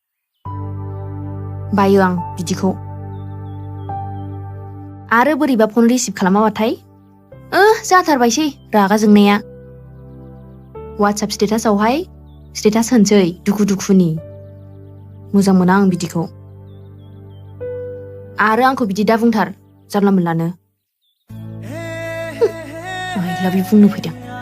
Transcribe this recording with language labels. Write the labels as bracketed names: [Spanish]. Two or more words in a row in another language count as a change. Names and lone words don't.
[Bodo] बायो आं बिदिखौ आरो बोरैबा [English] phone receive [Bodo] खालामाबाथाय जाथारबायसै रागा जोंनाया वाट्सएप स्टेटासावहाय स्टेटास होनसै दुखु दुखुनि मोजां मोना आं बिदिखौ आरो आंखौ बिदि दा बुंथार जानला मोनलानो [English] I love you [Bodo] बुंनो फैदों